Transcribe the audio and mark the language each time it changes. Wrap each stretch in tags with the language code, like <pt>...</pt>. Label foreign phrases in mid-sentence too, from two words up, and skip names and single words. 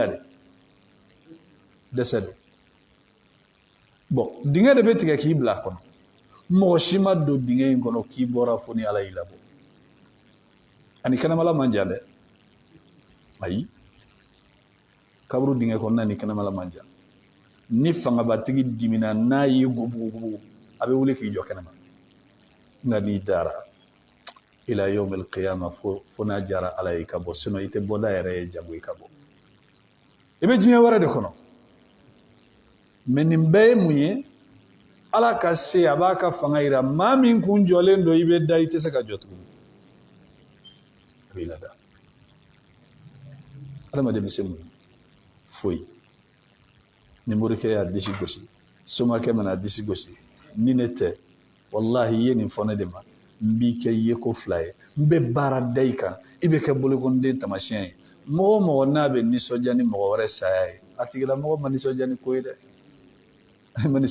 <bm>de dɛsɛ don bon dingɛ de bɛ tigɛ k'i bila a kɔnɔ mɔgɔ si ma don dingɛ in kɔnɔ k'i bɔra fo ni ala y'i labɔ ani kɛnɛmala man jan dɛ ayi kaburu dingɛ kɔnɔna ni kɛnɛmala man jan ni fangabatigi dimina n'a y'i gubugubugu a bɛ wuli k'i jɔ kɛnɛma nka n'i dara</bm> <ar>إلى يوم القيامة</ar> <bm>fo n'a jara ala ye ka bɔ sinon i tɛ bɔda yɛrɛ ye jago i ka bɔ i bɛ diɲɛ wɛrɛ de kɔnɔ mais nin bɛɛ ye mun ye ala ka se a b'a ka fanga yira maa min kun jɔlen don i bɛ da i tɛ se ka jɔ tuguni a b'i lada adamaden bɛ se mun ye foyi ni morikɛ y'a disi gosi somakɛ mana disi gosi ni ne tɛ wallahi i ye nin fɔ ne de ma n b'i kɛ ye ko fila ye n bɛ baara da i kan i bɛ kɛ bolokɔniden tamasiyɛn ye mɔgɔ o mɔgɔ n'a bɛ nisɔndiya ni mɔgɔ wɛrɛ saya ye a tigilamɔgɔ ma nisɔndiya ni ko ye dɛ a ma</bm>